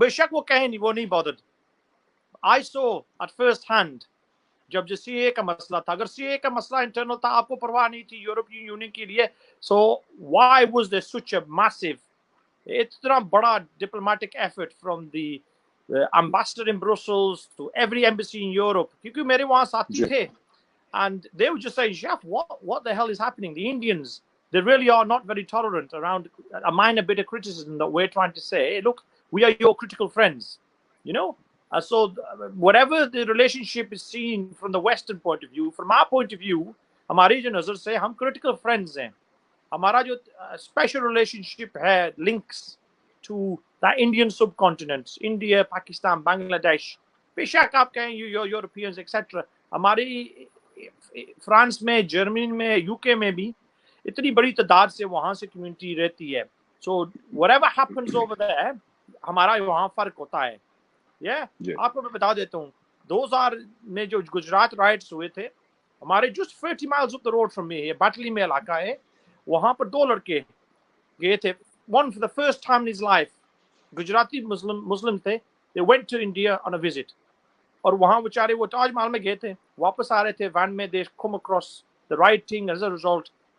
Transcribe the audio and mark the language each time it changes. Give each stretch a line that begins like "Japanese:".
Hindi: बेशक वो कहें नहीं, वो नहीं bothered.
English: I saw at first hand
Hindi: जब जो सीए का मसला था, अगर सीए का मसला इंटरनल था, आपको परवाह नहीं थी यूरोपियन यूनियन के लिए,
English: so why was there such a massive,
Hindi: इतना बड़ा
English: diplomatic effort from the ambassador in Brussels to every embassy in Europe,
Hindi: क्योंकि मेरे वहां साथी थे,
English: and they would just say, Chef, what the hell is happening? The Indians, they really are not very tolerant around a minor bit of criticism that we're trying to say, hey, look, we are your critical friends, you know? So whatever the relationship is seen from the Western point of view, from our point of view,
Hindi: हमारी जो नजर से हम
English: critical friends हैं,
Hindi: हमारा जो
English: special relationship है, links to the Indian subcontinent, India, Pakistan, Bangladesh,
Hindi: बेशक आप कहें
English: Europeans, etc.
Hindi: हमारी फ्रांस में, जर्मनी में, यूके में भी इतनी बड़ी तादाद से वहां से कम्युनिटी रहती है।
English: so whatever happens over there,
Hindi: हमारा वहां फर्क होता है। आपको मैं बता देता हूँ, 2000 में जो गुजरात राइट्स हुए थे, हमारे
English: just 30 miles up the road from me,
Hindi: ये बाटली में इलाका है, वहां पर 2 लड़के गए थे,
English: one for the first time in his life,
Hindi: Gujarati मुस्लिम थे,
English: they went to India on a visit,
Hindi: और वहां बेचारे वो ताजमहल में गए थे, वापस आ रहे थे वैन में,
English: they come across the right thing, as a result